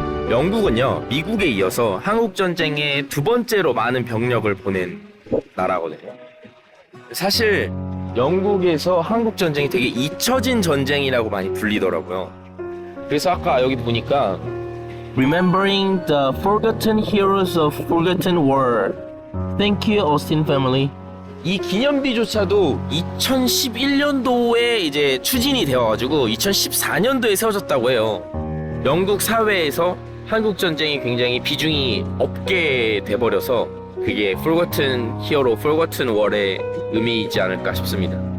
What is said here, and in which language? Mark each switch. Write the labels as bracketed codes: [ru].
[ko] 영국은요, 미국에 이어서 한국전쟁에 2번째로 많은 병력을 보낸 나라거든요. 사실 영국에서 한국전쟁이 되게 잊혀진 전쟁이라고 많이 불리더라고요. 그래서 아까 여기 보니까 [en] Remembering the forgotten heroes of forgotten war. Thank you, Austin family. [ko] 이 기념비조차도 2011년도에 이제 추진이 되어가지고 2014년도에 세워졌다고 해요. 영국 사회에서 한국 전쟁이 굉장히 비중이 없게 돼버려서 그게 [en] Forgotten Hero, Forgotten War [ko] 의 의미이지 않을까 싶습니다.